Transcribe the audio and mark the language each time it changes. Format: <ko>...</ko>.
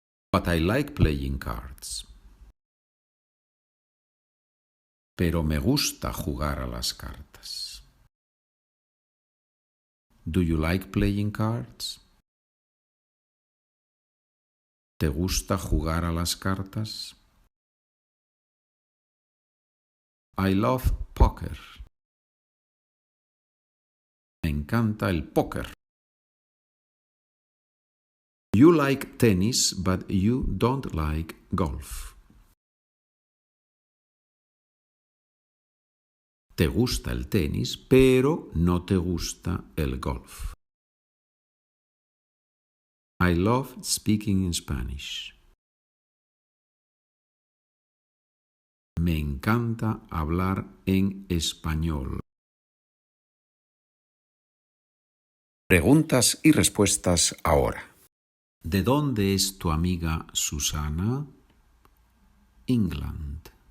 <en>But I like playing cards.</en> <es>Pero me gusta jugar a las cartas.</es> <en>Do you like playing cards?</en> <es>¿Te gusta jugar a las cartas?</es> <en>I love poker.</en> <es>Me encanta el póker.</es> <en>You like tennis, but you don't like golf.</en> <es>Te gusta el tenis, pero no te gusta el golf.</es> <en>I love speaking in Spanish.</en> <es>Me encanta hablar en español. Preguntas y respuestas ahora. ¿De dónde es tu amiga Susana? England.</es>